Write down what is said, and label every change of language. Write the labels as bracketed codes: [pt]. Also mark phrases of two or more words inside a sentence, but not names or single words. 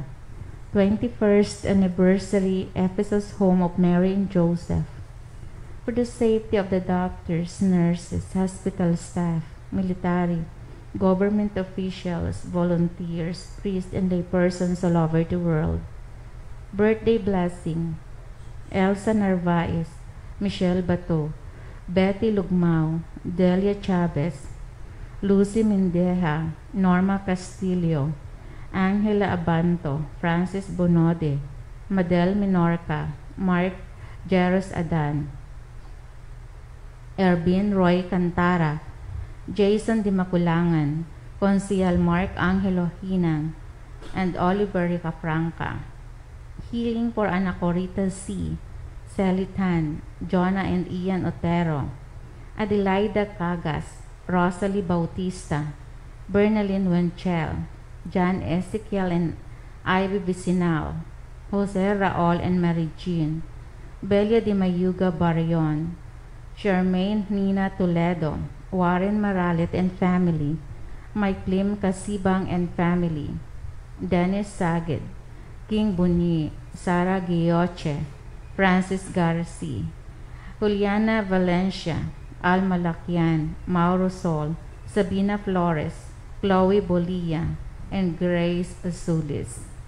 [en] 21st anniversary Ephesus Home of Mary and Joseph. For the safety of the doctors, nurses, hospital staff, military, government officials, volunteers, priests, and laypersons all over the world. Birthday blessing. Elsa Narvaez, Michelle Bato, Betty Lugmao, Delia Chavez, Lucy Mindeja, Norma Castillo, Angela Abanto, Francis Bonode, Madel Minorca, Mark Jeros Adan, Ervin Roy Cantara, Jason Dimaculangan, Consial Mark Angelo Hinang, and Oliver Ricafranca. Healing for Anacorita C, Sally Tan, Jonah and Ian Otero, Adelaida Cagas, Rosalie Bautista, Bernalyn Wenchel, John Ezekiel and Ivy Vicinal, Jose Raol and Mary Jean, Belia de Mayuga Barrion, Charmaine Nina Toledo, Warren Maralit and family, Mike Lim Kasibang and family, Dennis Sagid, King Bunyi, Sara Gioche, Francis Garcia, Juliana Valencia, Alma Lacyan, Mauro Sol, Sabina Flores, Chloe Bolia, and Grace Azulis.